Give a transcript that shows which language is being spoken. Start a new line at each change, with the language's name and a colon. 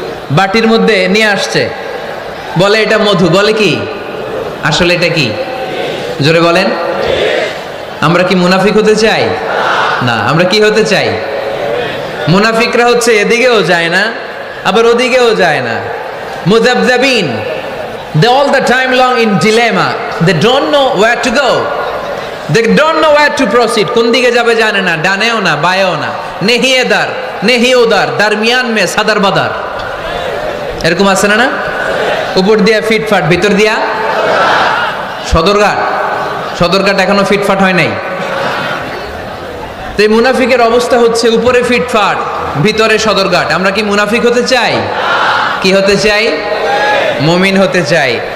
Bangla: বাটির মধ্যে নিয়ে আসছে, বলে এটা মধু, বলে কি? আসলে এটা কি? জোরে বলেন। আমরা কি মুনাফিক হতে চাই? না, আমরা কি হতে চাই? মুনাফিকরা হচ্ছে এদিকেও যায় না, আবার ওদিকেও যায় না।
English: মুযাবযাবিন, they all the time long in dilemma, they don't know where to go, they don't know where to proceed,
Bangla: কোন দিকে যাবে জানে না, ডানেও না বাঁয়েও না,
Hindi: নেহি এদার নেহি ওদার, দরমিয়ান মে সাদার বাদার।
Bangla: এরকম আছে না? না, উপর দিয়া ফিটফাট, ভিতর দিয়া সদরঘাট। সদরঘাট এখনো ফিটফাট হয় নাই। তো এই মুনাফিকের অবস্থা হচ্ছে উপরে ফিটফাট, ভিতরে সদরঘাট। আমরা কি মুনাফিক হতে চাই? কি হতে চাই? মুমিন হতে চাই।